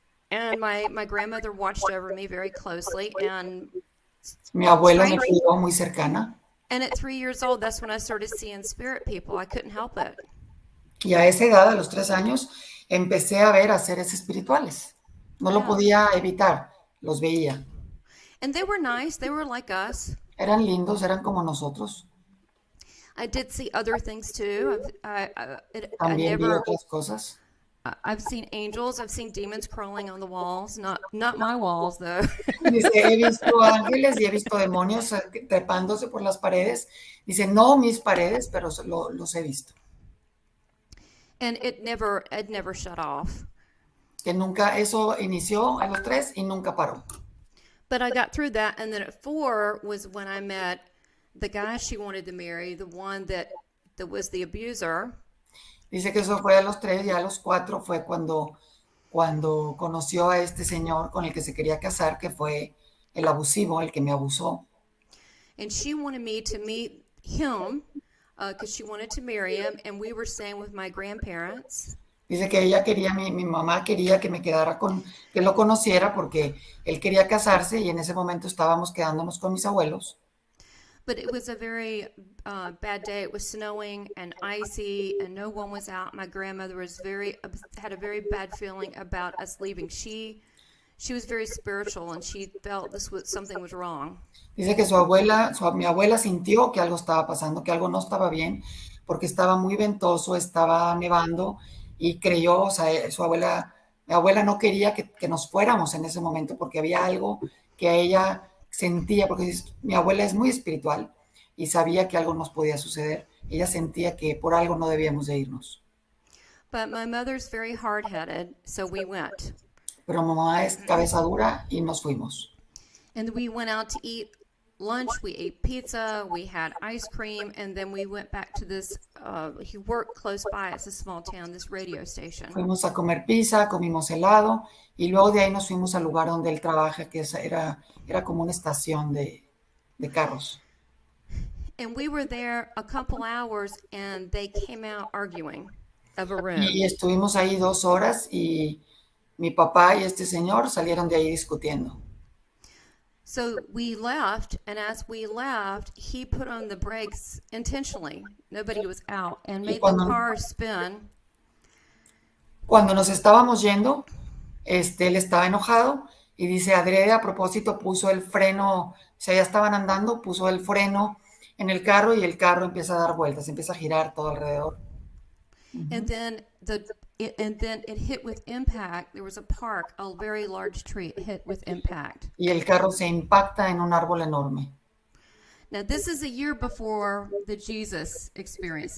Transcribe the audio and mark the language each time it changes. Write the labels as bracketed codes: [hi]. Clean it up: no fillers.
[en] my grandmother watched over me very closely. And [es] Mi abuela me cuidó muy cercana. [en] And at 3 years old, that's when I started seeing spirit people. I couldn't help it. [es] Y a esa edad, a los 3 años, empecé a ver a seres espirituales. No lo podía evitar, los veía. [en] And they were nice. They were like us. [es] Eran lindos, eran como nosotros. [en] I did see other things too. [es] También vi otras cosas. [en] I've seen angels. I've seen demons crawling on the walls. Not my walls though. [es] Dice, he visto ángeles y he visto demonios trepándose por las paredes. Dice, no mis paredes, pero los he visto. [en] And it never shut off. [es] Que nunca, eso inició a los 3 y nunca paró. [en] But I got through that, and then at 4 was when I met the guy she wanted to marry, the one that was the abuser. [es] Dice que eso fue a los 3 y a los 4 fue cuando conoció a este señor con el que se quería casar, que fue el abusivo, el que me abusó. [en] And she wanted me to meet him because she wanted to marry him, and we were staying with my grandparents. [es] Dice que ella quería, mi mamá quería que me quedara que lo conociera porque él quería casarse y en ese momento estábamos quedándonos con mis abuelos. [en] But it was a very bad day. It was snowing and icy, and no one was out. My grandmother had a very bad feeling about us leaving. She was very spiritual, and she felt something was wrong. [es] Dice que mi abuela sintió que algo estaba pasando, que algo no estaba bien, porque estaba muy ventoso, estaba nevando, y creyó, o sea, mi abuela no quería que nos fuéramos en ese momento, porque había algo que ella sentía, porque mi abuela es muy espiritual y sabía que algo nos podía suceder. Ella sentía que por algo no debíamos de irnos. [en] But my mother's very hard-headed, so we went. [es] Pero mamá es cabeza dura y nos fuimos. [en] And we went out to eat lunch. We ate pizza, we had ice cream, and then we went back to this, he worked close by, it's a small town, this radio station. [es] Fuimos a comer pizza, comimos helado, y luego de ahí nos fuimos al lugar donde él trabaja, que era como una estación de carros. [en] And we were there a couple hours, and they came out arguing of a room. [es] Y estuvimos ahí 2 horas, y mi papá y este señor salieron de ahí discutiendo. [en] So we left, and as we left, he put on the brakes intentionally. Nobody was out, and made the car spin. [es] Cuando nos estábamos yendo, él estaba enojado y dice, adrede a propósito puso el freno, o sea, ya estaban andando, puso el freno en el carro y el carro empieza a dar vueltas, empieza a girar todo alrededor. [en] And then it hit with impact. There was a park, a very large tree. It hit with impact. [es] Y el carro se impacta en un árbol enorme. [en] Now, this is a year before the Jesus experience.